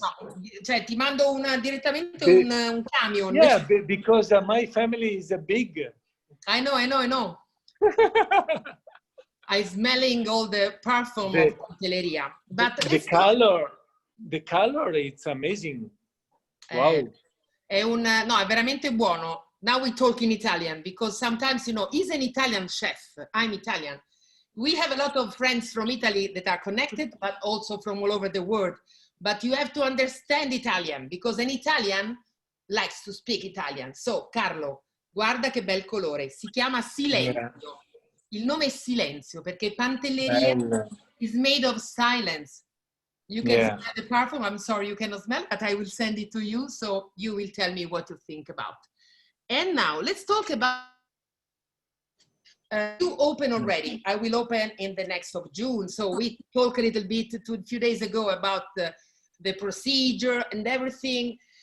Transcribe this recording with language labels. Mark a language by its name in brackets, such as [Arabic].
[Italian] No, cioè ti mando direttamente un camion. [English] Yeah, because my family is big. I know. I'm smelling all the perfume of Pantelleria. But the color, it's amazing. Wow. [Italian] No, è veramente buono. [English] Now we talk in Italian because sometimes, he's an Italian chef. I'm Italian. We have a lot of friends from Italy that are connected, but also from all over the world. But you have to understand Italian because an Italian likes to speak Italian. [Italian] So, Carlo, guarda che bel colore. Si chiama Silenzio. Il nome è Silenzio perché Pantelleria [English] is made of silence. You can smell the perfume. I'm sorry you cannot smell, but I will send it to you, so you will tell me what to think about. And now let's talk about, you open already. I will open in the next of June. So we talked a little bit a few days ago about the procedure and everything.